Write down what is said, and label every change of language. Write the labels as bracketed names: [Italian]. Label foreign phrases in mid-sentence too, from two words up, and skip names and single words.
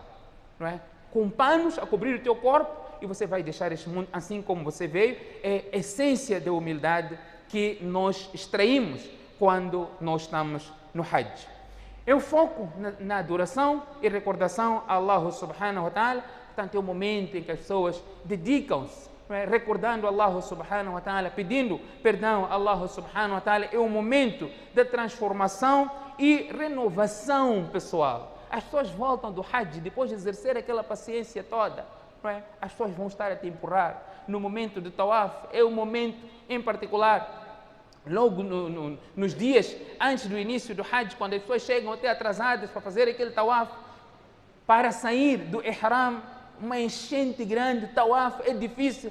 [Portuguese] Não é? Com panos a cobrir o teu corpo, e você vai deixar este mundo assim como você veio. É a essência da humildade que nós extraímos quando nós estamos no Hajj. Eu foco na adoração e recordação a Allah [Arabic] سبحانه وتعالى. [Portuguese] Portanto, é o momento em que as pessoas dedicam-se, recordando Allah [Arabic] سبحانه وتعالى, [Portuguese] pedindo perdão a Allah [Arabic] سبحانه وتعالى. [Portuguese] É o momento da transformação e renovação pessoal. As pessoas voltam do Hajj depois de exercer aquela paciência toda. As pessoas vão estar a te empurrar. No momento do Tawaf, é o momento em particular, logo nos dias antes do início do Hajj, quando as pessoas chegam até atrasadas para fazer aquele Tawaf, para sair do Ihram, uma enchente grande, Tawaf é difícil.